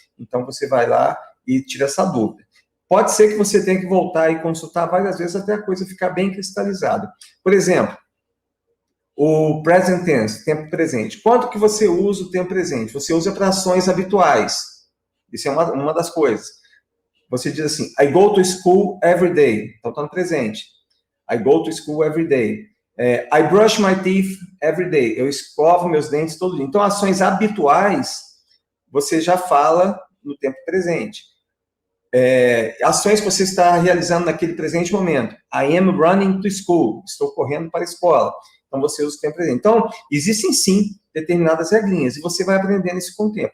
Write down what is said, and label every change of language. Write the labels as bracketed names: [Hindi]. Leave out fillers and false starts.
[Portuguese] Então, você vai lá e tira essa dúvida. Pode ser que você tenha que voltar e consultar várias vezes até a coisa ficar bem cristalizada. Por exemplo, o present tense, tempo presente. Quanto que você usa o tempo presente? Você usa para ações habituais. Isso é uma das coisas. Você diz assim, [English] I go to school every day. [Portuguese] Então, está no presente. [English] I go to school every day. I brush my teeth every day. [Portuguese] Eu escovo meus dentes todo dia. Então, ações habituais, você já fala no tempo presente. Ações que você está realizando naquele presente momento. [English] I am running to school. [Portuguese] Estou correndo para a escola. Então, você usa o tempo presente. Então, existem, sim, determinadas regrinhas, e você vai aprendendo isso com o tempo.